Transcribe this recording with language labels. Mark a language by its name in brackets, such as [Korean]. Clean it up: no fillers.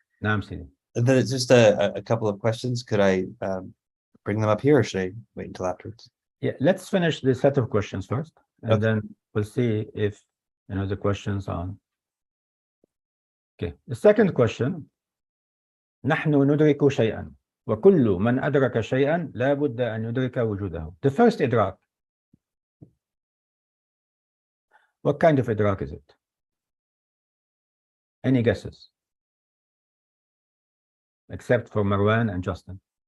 [English] Now I'm seeing. There's just a couple of questions. Could I bring them up here, or should I wait until afterwards? Yeah, let's finish the set of questions first, and Okay. then we'll see if the questions on. Okay, the second question. [Arabic] نحن ندرك شيئا وكل من أدرك شيئا لا بد أن يدرك وجوده. [English] The first إدراك. What kind of إدراك is it? Any guesses? Except for Marwan and Justin.